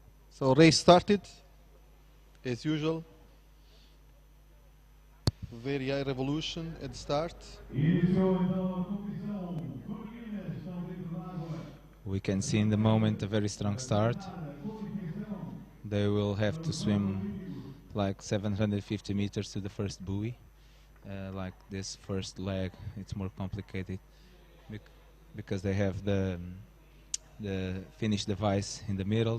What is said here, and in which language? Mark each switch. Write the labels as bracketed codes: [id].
[en] So race started, as usual. Very high revolution at the start. [pt] Iniciou então a competição feminina, estão dentro da água. [en] We can see in the moment a very strong start. They will have to swim like 750 meters to the first buoy. Like this first leg, it's more complicated because they have the finish device in the middle.